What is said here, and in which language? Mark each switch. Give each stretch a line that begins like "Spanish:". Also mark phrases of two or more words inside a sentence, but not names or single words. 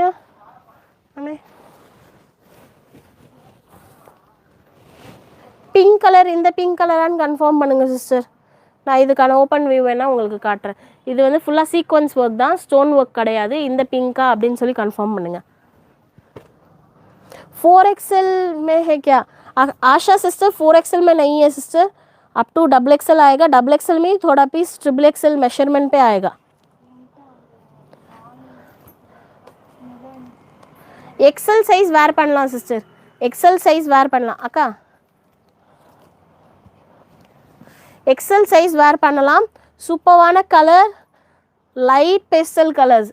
Tamil: அண்ணே
English: pink colour,
Tamil: இந்த பிங்க் கலரான்னு கன்ஃபார்ம் பண்ணுங்கள் சிஸ்டர். நான் இதுக்கான
English: open view
Tamil: வேணால் உங்களுக்கு காட்டுறேன். இது வந்து ஃபுல்லாக
English: sequence work
Tamil: தான்,
English: stone work
Tamil: கிடையாது. இந்த பிங்க்கா அப்படின்னு சொல்லி கன்ஃபார்ம் பண்ணுங்கள்.
Hindi: 4XL में है क्या? आशा सिस्टर 4XL में नहीं है सिस्टर,
English: up to XXL
Hindi: आएगा. XXL में थोड़ा पीस
English: XXL measurement
Hindi: पे आएगा.
English: XL size wear
Tamil: பண்ணலாம் சிஸ்டர்.
English: XL size wear
Tamil: பண்ணலாம் அக்கா.
English: XL size wear
Tamil: பண்ணலாம். சூப்பரான கலர்,
English: light pastel colours.